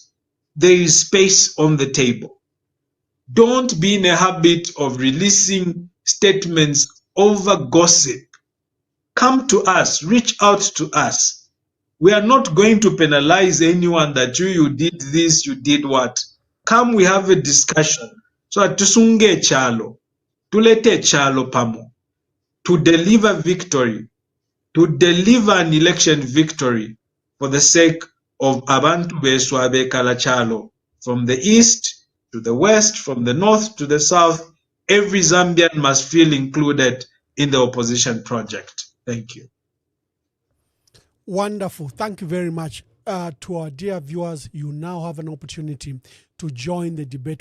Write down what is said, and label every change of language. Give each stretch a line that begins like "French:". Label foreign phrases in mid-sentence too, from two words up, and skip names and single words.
English: There is space on the table. Don't be in a habit of releasing statements over gossip. Come to us, reach out to us. We are not going to penalize anyone that you did this, you did what. Come, we have a discussion. So that
Bemba: tusunge chalo, tulete chalo pamo,
English: to deliver victory, to deliver an election victory for the sake of
Bemba: abantu beswabe kalachalo,
English: from the east to the west, from the north to the south. Every Zambian must feel included in the opposition project. Thank you. Wonderful. Thank you very much. To our dear viewers, you now have an opportunity to join the debate.